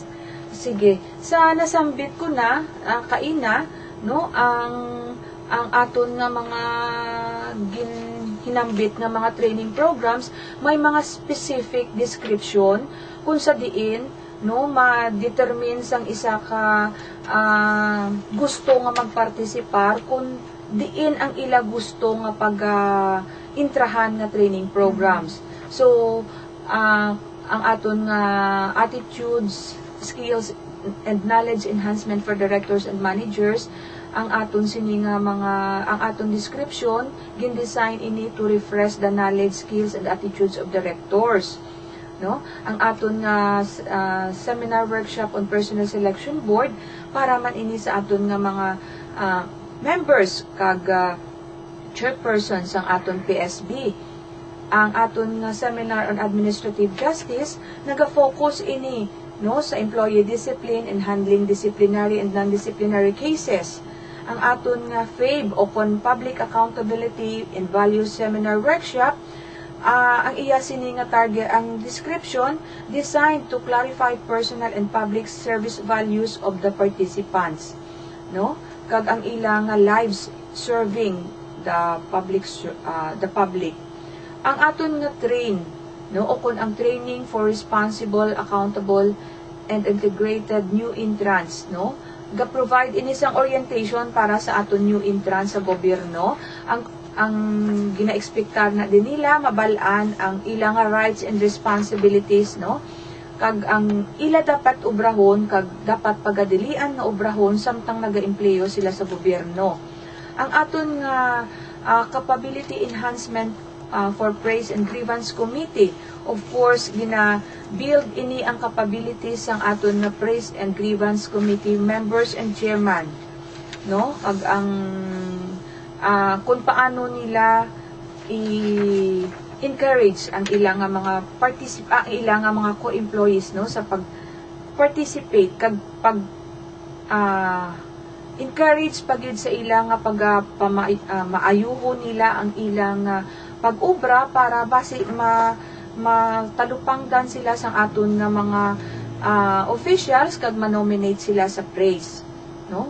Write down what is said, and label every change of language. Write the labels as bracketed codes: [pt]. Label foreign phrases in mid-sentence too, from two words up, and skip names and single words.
[hil] Sige, sa nasambit ko na kaina, no, ang aton nga mga hinambit nga mga [en] training programs, [hil] may mga [en] specific description [hil] kung sa diin, no, ma-determine sang isa ka gusto nga magpartisipar, kung diin ang ila gusto nga pag-intrahan nga [en] training programs. So [hil] ang aton nga [en] attitudes, skills, and knowledge enhancement for directors and managers, [hil] ang aton sini nga ang aton description gin-design ini [en] to refresh the knowledge, skills, and attitudes of directors, [hil] no. Ang aton nga seminar workshop on personal selection board para man ini sa aton nga mga members kag chairperson sang aton PSB. ang aton nga seminar on administrative justice naga-focus ini no sa [en] employee discipline and handling disciplinary and non-disciplinary cases. [hil] Ang aton nga FABE o kon Public Accountability and Values Seminar Workshop, ang iya sini nga [en] target, ang description designed to clarify personal and public service values of the participants, [hil] no? Kag ang ilang nga [en] lives serving the public. [hil] Ang aton nga train, no, o kon ang training for responsible, accountable, and integrated new entrants, no, ga-provide inisang orientation para sa aton [en] new entrants [hil] sa gobyerno. Ang gina-expectar na din nila mabalaan ang ilang [en] rights and responsibilities, [hil] no, kag ang ila dapat obrahon kag dapat pagadilian nga obrahon samtang naga-empleyo sila sa gobyerno. Ang aton nga capability enhancement for Praise and Grievance Committee, [en] of course [hil] gina-build ini ang capabilities ang aton na Praise and Grievance Committee [en] members and chairman, [hil] no, kag ang kung paano nila i-encourage ang ilang mga ilang mga co-employees, no, sa pag-participate kag pag encourage pagid sa ilang maayuho nila ang ilang pag-ubra para basi matalupangdan sila sa aton nga mga officials kag manominate sila sa praise, no.